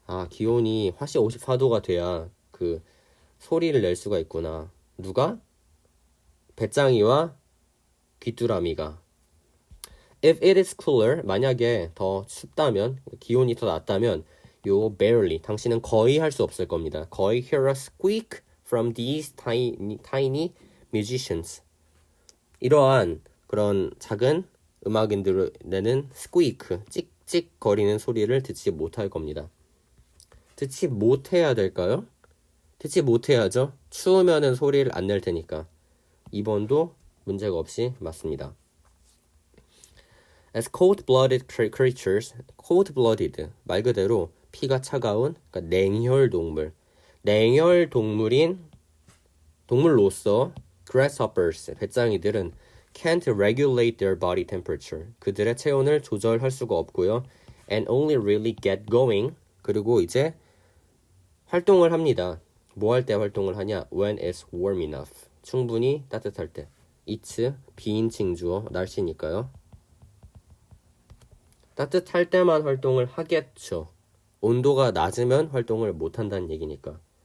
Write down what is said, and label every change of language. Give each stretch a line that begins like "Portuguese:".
Korean: 기온이 화씨 54도가 돼야 그 소리를 낼 수가 있구나. 누가? 배짱이와 귀뚜라미가.
English: If it is cooler,
Korean: 만약에 더 춥다면, 기온이 더 낮다면
English: you barely,
Korean: 당신은 거의 할 수 없을 겁니다. 거의
English: hear a squeak from these tiny musicians.
Korean: 이러한 그런 작은 음악인들을 내는 squeak, 찍찍 거리는 소리를 듣지 못할 겁니다. 듣지 못해야 될까요? 듣지 못해야죠. 추우면은 소리를 안 낼 테니까. 2번도 문제가 없이 맞습니다.
English: As cold-blooded creatures,
Korean: cold-blooded, 말 그대로 피가 차가운, 그러니까 냉혈 동물. 냉혈 동물로서
English: grasshoppers,
Korean: 배짱이들은
English: can't regulate their body temperature.
Korean: 그들의 체온을 조절할 수가 없고요.
English: And only really get going.
Korean: 그리고 이제 활동을 합니다. 뭐 할 때 활동을 하냐?
English: When it's warm enough.
Korean: 충분히 따뜻할 때. It's 비인칭 주어, 날씨니까요. 따뜻할 때만 활동을 하겠죠. 온도가 낮으면 활동을 못 한다는 얘기니까.